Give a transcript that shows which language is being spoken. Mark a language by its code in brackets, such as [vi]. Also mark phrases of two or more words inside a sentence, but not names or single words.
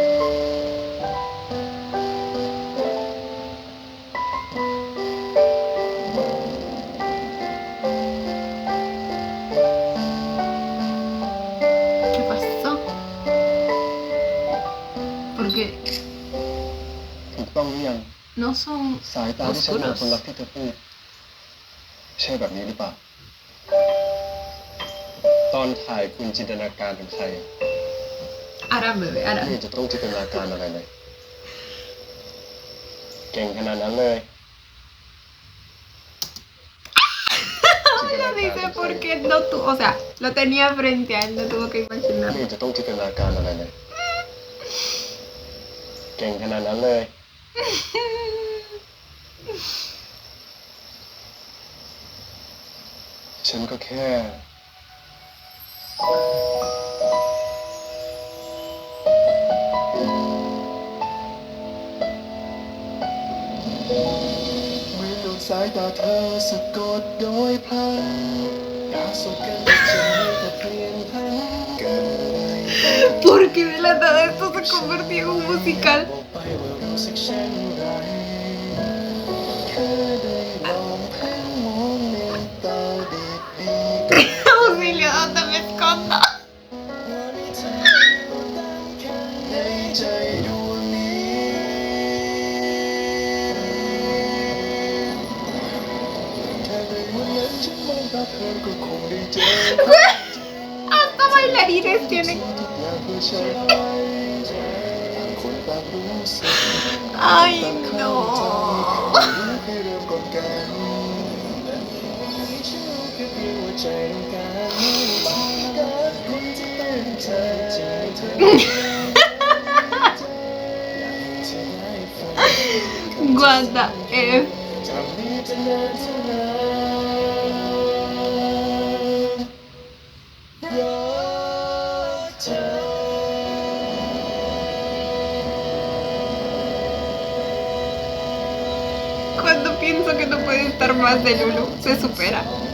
[es] ¿Qué pasó? Porque [th] ถูกต้องหรือยัง [es] no son [th] สายตาที่ใช้มองคนรั [es] oscuros. [th] กที่เธอพูดใช่แบบนี้หรือเปล่า ตอนถ่ายคุณจินตนาการถึงใคร [es] Ahora, bebé, [th] ไม่ [es] ahora. [th] เห็นจะต้องจินตนาการอะไรเลย เก่งขนาดนั้นเลย [es] Lo dice porque no tuvo, o sea, lo tenía frente a él, no tuvo que [th] ไม่ [es] imaginar. [th] เห็นจะต้องจินตนาการอะไรเลย เก่งขนาดนั้นเลย ฉันก็แค่ เมื่อโดนสายตาเธอสะกดโดยพลันอยากสบกันแต่ใจแต่เปลี่ยนพันเกิดอะไร [es] Porque de la nada esto se convirtió en un musical. Auxilio, ¿dónde me escondo? Hasta bailarines tienen. Ay, no. [en] What the F? [es] Cuando pienso que no puede estar más de Lulu, se supera.